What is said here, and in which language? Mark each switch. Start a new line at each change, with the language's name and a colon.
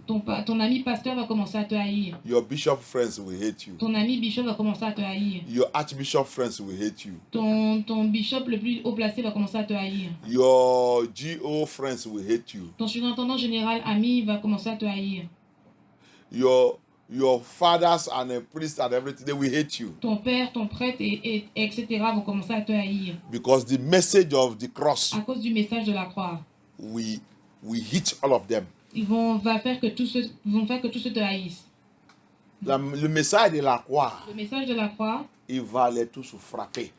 French: ton ami pasteur va commencer à te haïr.
English: Your bishop friends will hate you.
French: Ton ami bishop va commencer à te haïr.
English: Your archbishop friends will hate you.
French: Ton bishop le plus haut placé va commencer à te haïr.
English: Your GO friends will hate you.
French: Ton surintendant général ami va commencer à te haïr.
English: Your fathers and priests and everything, they will hate you.
French: Ton père, ton prêtre, etc. vont commencer à te haïr.
English: Because the message of the cross,
French: À cause du message de la croix.
English: we hit all of them.
French: Ils vont faire que tous ceux te haïssent. Le message de la croix, Le message de la croix, il va les tous frapper.